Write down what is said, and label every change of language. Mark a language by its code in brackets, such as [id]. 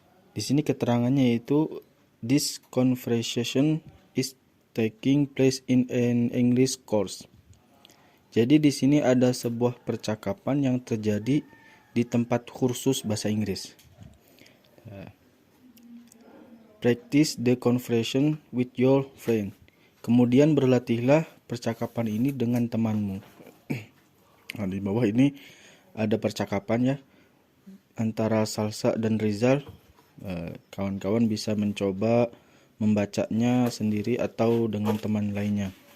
[id] Di sini keterangannya yaitu [en] this conversation is taking place in an English course. [id] Jadi di sini ada sebuah percakapan yang terjadi di tempat kursus bahasa Inggris. [en] Practice the conversation with your friend. [id] Kemudian berlatihlah percakapan ini dengan temanmu. Nah, di bawah ini ada percakapan ya antara Salsa dan Rizal. Kawan-kawan bisa mencoba membacanya sendiri atau dengan teman lainnya.